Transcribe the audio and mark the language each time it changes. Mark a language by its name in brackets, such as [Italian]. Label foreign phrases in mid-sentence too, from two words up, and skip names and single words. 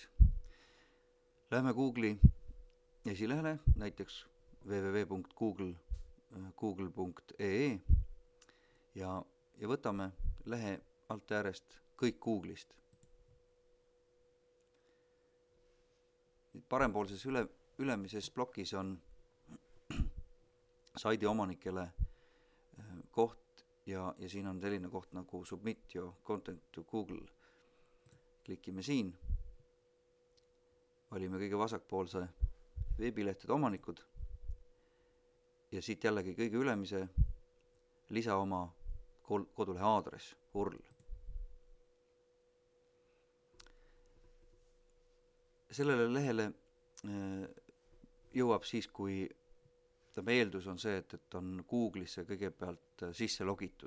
[Estonian] Lähme Google'i esilehele, näiteks www.google.ee ja võtame lehe alt äärest kõik Google'ist. Parempoolses ülemises plokis on saidi omanikele koht ja siin on selline koht nagu [English] Submit your content to Google. [Estonian] Klikime siin, valime kõige vasakpoolse veebilehtede omanikud ja siit jällegi kõige ülemise lisa oma kodulehe aadress, URL. Sellele lehele jõuab siis, kui eeldus on see, et on Google'isse kõigepealt sisse logitud.